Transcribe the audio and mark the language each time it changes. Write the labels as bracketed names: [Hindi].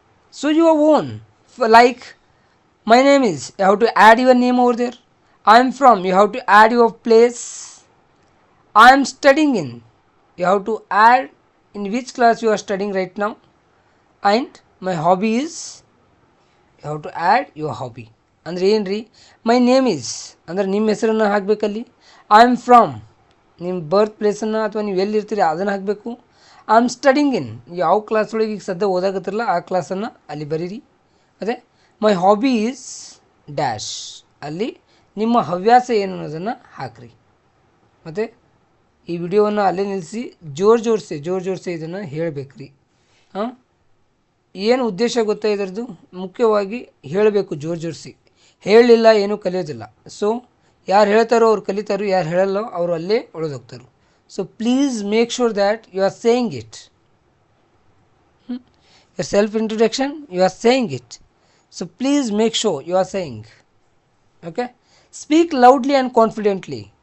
[English] So your own, like my name is, you have to add your name over there. I am from, you have to add your place. I am studying in, you have to add in which class you are studying right now. And my hobby is, you have to add your hobby. [Kannada] ಅಂದರೆ ಏನು ರೀ, [English] my name is [Kannada] ಅಂದರೆ ನಿಮ್ಮ ಹೆಸರನ್ನು ಹಾಕಬೇಕಲ್ಲಿ. [English] I am from [Kannada] ನಿಮ್ಮ ಬರ್ತ್ ಪ್ಲೇಸನ್ನು ಅಥವಾ ನೀವು ಎಲ್ಲಿರ್ತೀರಿ ಅದನ್ನು ಹಾಕಬೇಕು. [English] I am studying in [Kannada] ಯಾವ ಕ್ಲಾಸ್ ಒಳಗೆ ಈಗ ಸದ್ಯ ಓದಾಗತ್ತಿರಲ್ಲ ಆ ಕ್ಲಾಸನ್ನು ಅಲ್ಲಿ ಬರೀರಿ. ಮತ್ತು [English] my hobby is dash, [Kannada] ಅಲ್ಲಿ ನಿಮ್ಮ ಹವ್ಯಾಸ ಏನು ಅನ್ನೋದನ್ನು ಹಾಕಿರಿ. ಮತ್ತು ಈ ವಿಡಿಯೋವನ್ನು ಅಲ್ಲೇ ನಿಲ್ಲಿಸಿ ಜೋರ್ಸೆ ಇದನ್ನು ಹೇಳಬೇಕ್ರಿ. ಏನು ಉದ್ದೇಶ ಗೊತ್ತಾ ಇದರದ್ದು? ಮುಖ್ಯವಾಗಿ ಹೇಳಬೇಕು ಜೋರಿಸಿ. ಹೇಳಲಿಲ್ಲ ಏನೂ ಕಲಿಯೋದಿಲ್ಲ. ಸೊ ಯಾರು ಹೇಳ್ತಾರೋ ಅವ್ರು ಕಲಿತಾರೋ, ಯಾರು ಹೇಳಲ್ಲೋ ಅವರು ಅಲ್ಲೇ ಉಳಿದೋಗ್ತಾರೋ. [English] So please make sure that you are saying it. your self introduction, you are saying it. So please make sure you are saying. Okay, speak loudly and confidently.